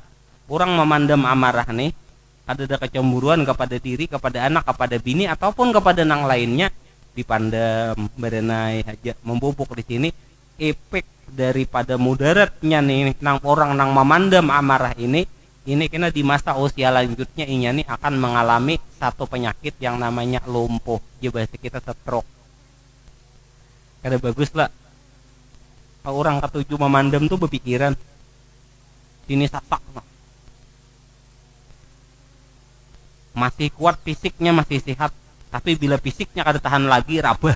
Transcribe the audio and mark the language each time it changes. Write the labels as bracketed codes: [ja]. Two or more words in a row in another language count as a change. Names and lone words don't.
[bjn] Orang memandam amarah nih, ada kecemburuan kepada diri, kepada anak, kepada bini ataupun kepada nang lainnya, dipandam berenai aja membubuk di sini. Efek daripada mudaratnya nih nang orang nang memandam amarah ini kena di masa usia lanjutnya inya nih akan mengalami satu penyakit yang namanya lumpuh. Ya bahasa kita stroke. Kada bagus lah. Orang ketujuh memandam tuh berpikiran ini sasak. Masih kuat fisiknya, masih sehat, tapi bila fisiknya kada tahan lagi rabah.